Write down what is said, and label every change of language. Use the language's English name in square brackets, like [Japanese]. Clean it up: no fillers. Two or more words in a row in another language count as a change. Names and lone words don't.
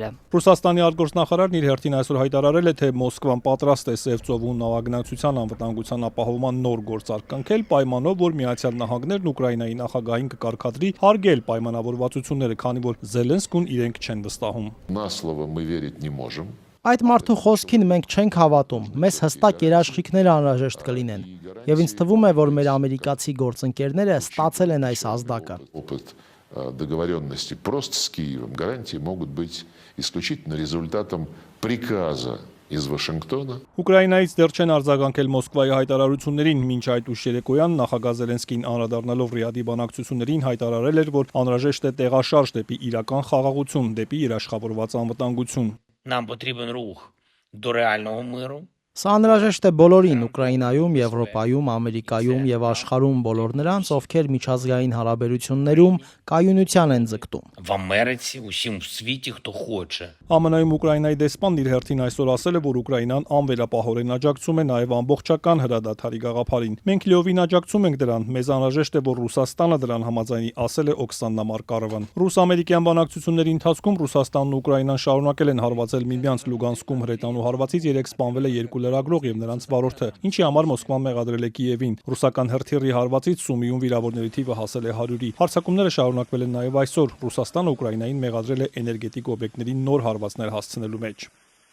[Armenian] Ռուսաստանի արտգործնախարարն իր հերթին այսօր հայտարարել է, թե Մոսկվան պատրաստ է Սև ծովում նավագնացության անվտանգության ապահովման նոր գործարք կնքել, պայմանով, որ Միացյալ Նահանգներն Ուկրաինայի նախագահին կկարգադրի հարգել պայմանավորվածությունները, քանի որ Զելենսկուն իրենք չեն վստահում։ Այդ մարդու խոսքին մենք չենք հավատում, մեզ հստակ երաշխիքներ անհրաժեշտ կլինեն, եւ ինձ թվում է, որ մեր ամերիկացի գործընկերները ստացել են այս ազդակը։ [Russian] Договоренности просто с Киевом. Гарантии могут быть исключительно результатом приказа из Вашингтона. [Armenian] Ուկրաինայից դեռ չեն արձագանքել Մոսկվայի հայտարարություններին, մինչ այդ ուշ երեկոյան նախագահ Զելենսկին անդրադառնալով Ռիադի բանակցություններին հայտարարել էր, որ անհրաժեշտ է տեղաշարժ դեպի իրական խաղաղություն, դեպի երաշխավորված անվտանգություն։ [Ukrainian] Нам потрібен рух до реального миру. [Armenian] Սա անհրաժեշտ է բոլորին՝ Ուկրաինայում, Եվրոպայում, Ամերիկայում եւ աշխարհում բոլոր նրանց, ովքեր միջազգային հարաբերություններում կայունության են ձգտում։ [Ukrainian] В Америці, усім в світі, хто хоче. [Armenian] ԱՄՆ-ում Ուկրաինայի դեսպանն իր հերթին այսօր ասել է, որ Ուկրաինան անվերապահորեն աջակցում է նաև ամբողջական հրադադարի գաղափարին։ Մենք լիովին աջակցում ենք դրան, մեզ անհրաժեշտ է, որ Ռուսաստանը դրան համաձայնի, ասել է Օքսանա Մարկարովան։ Ռուս-ամերիկյան բանակցությունների ընթացքում Ռուսաստանն ու Ուկրաինան շարունակել են հարվածել միմյանց Լուգանսկում հրետանու հարվածից երեք սպանվել է երկու լրագրող եւ նրանց վարորդը, ինչի համար Մոսկվան մեղադրել է Կիևին։ Ռուսական հրթիռի հարվածից Սումիում վիրավորների թիվը հասել է 100-ի։ Հարձակումները շարունակվել են նաև այսօր։ Ռուսաստանը Ուկրաինային մեղադրել է էներգետիկ օբյեկտների նոր հարվածներ հասցնելու մեջ։